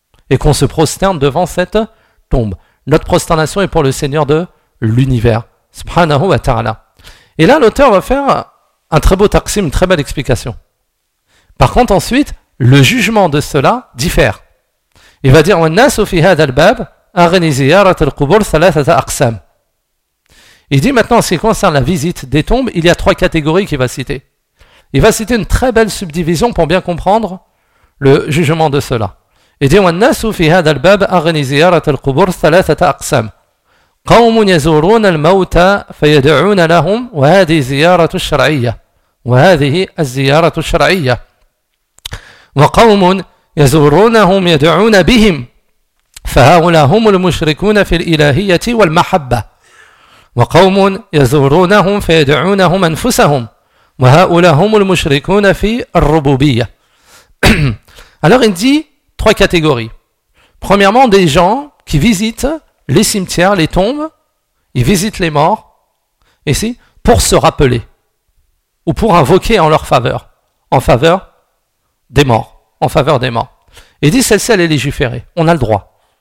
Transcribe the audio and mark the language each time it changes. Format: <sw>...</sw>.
<fr>Et qu'on se prosterne devant cette tombe. Notre prosternation est pour le Seigneur de l'univers.</fr> <ar>Subhanahu wa ta'ala.</ar> <fr>Et là, l'auteur va faire un très beau taqsim, une très belle explication. Par contre, ensuite, le jugement de cela diffère. Il va dire,</fr> <ar>وَالنَّاسُ فِي هَذَا الْبَابِ أَرَنِي زِيَارَةَ الْقُبُرْ ثَلَاثَةَ أَقْسَامِ.</ar> <fr>Il dit maintenant, en ce qui concerne la visite des tombes, il y a trois catégories qu'il va citer. Il va citer une très belle subdivision pour bien comprendre le jugement de cela. Et dit</fr> <ar>والناس في هذا الباب أغني زيارة القبور ثلاثة أقسام قوم يزورون الموتى فيدعون لهم وهذه زيارة الشرعية وهذه الزيارة الشرعية وقوم يزورونهم يدعون بهم فهؤلاء هم المشركون في الإلهية والمحبة وقوم يزورونهم فيدعونهم أنفسهم وهؤلاء هم المشركون في الربوبية.</ar> <fr>Alors il dit trois catégories. Premièrement, des gens qui visitent les cimetières, les tombes, ils visitent les morts, ici, pour se rappeler, ou pour invoquer en leur faveur, en faveur des morts, en faveur des morts. Et dit, celle-ci, elle est légiférée, on a le droit.</fr>